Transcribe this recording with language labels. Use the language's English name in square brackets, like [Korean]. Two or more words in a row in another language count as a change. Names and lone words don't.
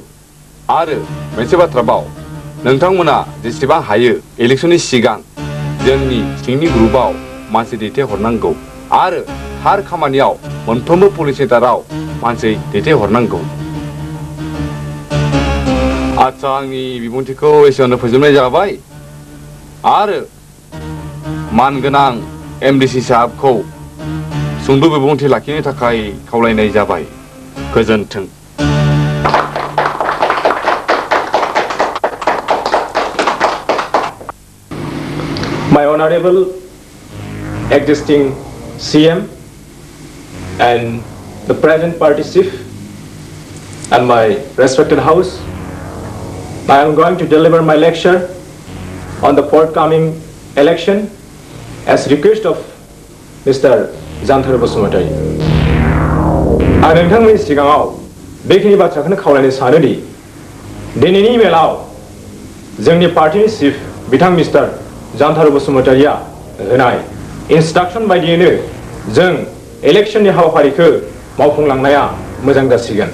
[Bodo] आरो मोनसे बाथ्रा बाव, नोंथांमोना जेसेबां हायो इलेक्सननि सिगां जोंनि सिंनि ग्रुपआव मानसि दैथायहरनांगौ आरो थार खामानियाव मोनफ्रोमबो पुलिस सेन्टाराव मानसि दैथायहरनांगौ। आदसा आंनि बिबुंथिखौ एसेयावनो फोजोबनाय जाबाय आरो मानगोनां एमडिसि साहाबखौ सुंद' बिबुंथि लाखिनो थाखाय खावलायनाय जाबाय। गोजोन्थों। [English] My honorable existing CM and the present party chief and my respected house, I am going to deliver my lecture on the forthcoming election as request of Mr. Janthar Basumatari. [Bodo] आं नोंथांमोननि सिगाङाव बेखिनि बाथ्राखौनो खावलायनो सानोदि दिनैनि मेलाव जोंनि पार्टीनि चिफ बिथां मिस्टार जानथार बसुमतारिया होनाय इन्सट्राक्शन बायदियैनो जों इलेक्शननि हाबाफारिखौ मावफुंलांनाया मोजां जासिगोन।